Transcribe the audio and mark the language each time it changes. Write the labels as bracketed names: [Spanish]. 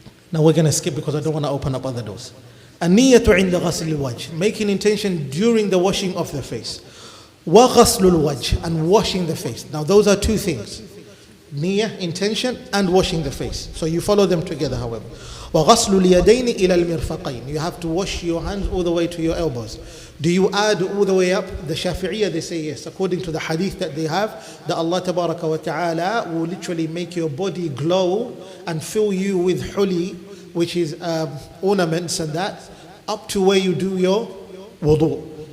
[English] Now we're going to skip because I don't want to open up other doors. [Arabic] النية عند غسل الوجه, [English] making intention during the washing of the face. [Arabic] وغسل الوجه, [English] and washing the face. Now those are two things. Niyyah, intention, and washing the face. So you follow them together, however. [Arabic] وغسل اليدين إلى المرفقين. [English] You have to wash your hands all the way to your elbows. Do you add all the way up? The Shafi'iyah, they say yes. According to the hadith that they have, that Allah Tabaraka wa Ta'ala will literally make your body glow and fill you with huli, which is ornaments and that, up to where you do your wudu.